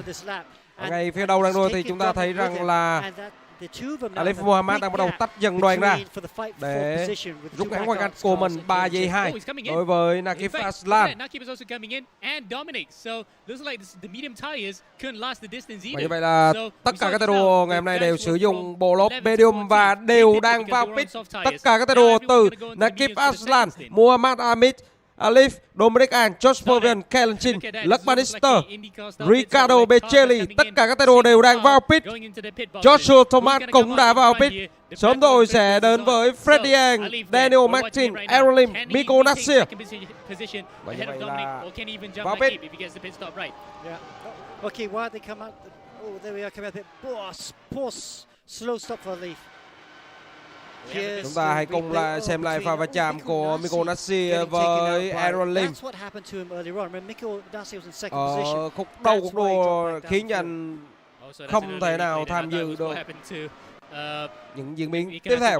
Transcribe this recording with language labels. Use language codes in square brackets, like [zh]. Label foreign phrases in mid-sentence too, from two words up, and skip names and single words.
[vi] Ở ngay phía đầu đang đua thì chúng ta thấy rằng là Alif Muhammad đang bắt đầu tách dần đoàn ra để rút ngắn khoảng cách của mình 3 giây 2 đối với Nakif Aslan. Và như vậy là tất cả các tay đua ngày hôm nay đều sử dụng bộ lốp medium và đều đang vào pit. Tất cả các tay đua từ Nakif Aslan, Muhammad Amit, Alif, Dominic Ang, Josh Povian, Kalen Chin, Luck Bannister, Ricardo Becelli, tất cả các tay đua đều đang vào pit. Joshua Thomas cũng đã vào pit. Sớm thôi sẽ đến với Freddie Ang, Daniel Martin, Aaron Lim, Miko Nasir. Và như vậy là vào pit. [en] Okay, why they come out? Oh, there we are, coming out there. Poor slow stop for Alif. [vi] Chúng ta hãy cùng lại xem lại pha va chạm của Miko Nasir với Aaron Lim ở khúc đầu cuộc đua, khiến anh không thể nào tham dự được những diễn biến tiếp theo.